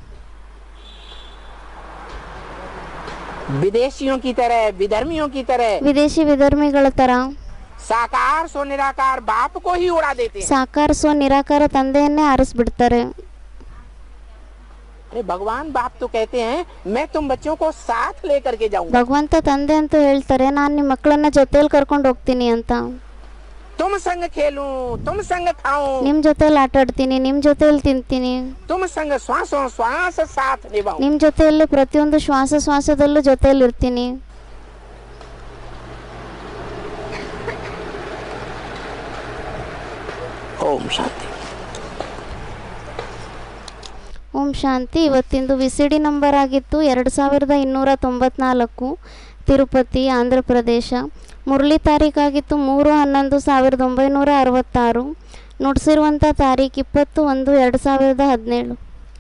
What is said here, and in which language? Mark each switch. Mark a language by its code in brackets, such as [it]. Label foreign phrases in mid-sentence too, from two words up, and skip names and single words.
[hi] विदेशियों की तरह, विधर्मियों की तरह, [kn] ವಿದೇಶಿ ವಿಧರ್ಮಿಗಳ ತರ [hi] साकार सो निराकार बाप को ही उड़ा देते हैं। [kn] ಸಾಕಾರ ಸೋ ನಿರಾಕಾರ ತಂದೆಯನ್ನೇ ಆರಿಸ್ಬಿಡ್ತಾರೆ. [hi] अरे भगवान बाप तो कहते हैं मैं तुम बच्चों को साथ लेकर के जाऊंगा। [kn] ಭಗವಂತ ತಂದೆ ಅಂತೂ ಹೇಳ್ತಾರೆ, ನಾನು ನಿಮ್ಮ ಮಕ್ಕಳನ್ನ ಜೊತೆಲಿ ಕರ್ಕೊಂಡು ಹೋಗ್ತೀನಿ ಅಂತ. [hi] तुम संग खेलूं, तुम संग खाऊं, [kn] ನಿಮ್ ಜೊತೆಲಿ ಆಟ ಆಡ್ತೀನಿ, ನಿಮ್ ಜೊತೆಲಿ ತಿಂತೀನಿ, [hi] तुम संग श्वासों श्वास साथ निभाऊं। [kn] ನಿಮ್ ಜೊತೆಯಲ್ಲಿ ಪ್ರತಿಯೊಂದು ಶ್ವಾಸದಲ್ಲೂ ಜೊತೆಲಿ ಇರ್ತೀನಿ. [hi] ओम शांति। [kn] ಓಂ ಶಾಂತಿ. ಇವತ್ತಿಂದು [en] VCD number [kn] ಆಗಿತ್ತು 2294, ತಿರುಪತಿ, ಆಂಧ್ರ ಪ್ರದೇಶ. ಮುರಳಿ ತಾರೀಕಾಗಿತ್ತು 3/11/1966. ನುಡಿಸಿರುವಂಥ ತಾರೀಕು 20/1/2017.